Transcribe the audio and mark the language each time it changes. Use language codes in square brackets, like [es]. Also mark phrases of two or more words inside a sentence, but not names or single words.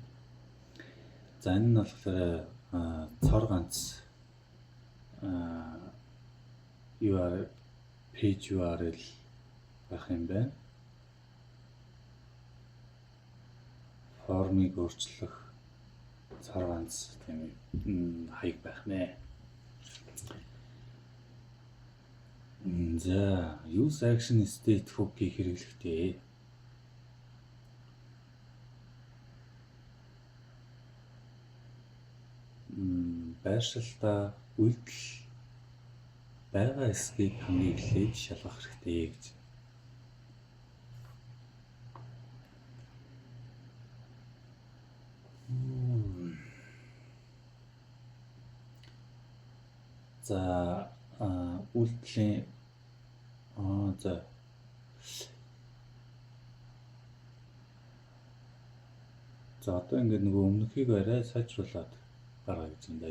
[mn] За энэ нь болохоор цор ганц [en] page URL [mn] байх юм байна. Формыг өөрчлөх цор ганц тийм хаяг байх нэ. За [en] use action state hook- [mn] ийг хэрэглэхдээ байршилтаа үйлдэл байгаа хэсгийг хамгийн эхлээд шалгах хэрэгтэй гэж. За үйлдэлийн за одоо ингээд нөгөө өмнөхийг арай сайжруулад гаргая гэж юм да.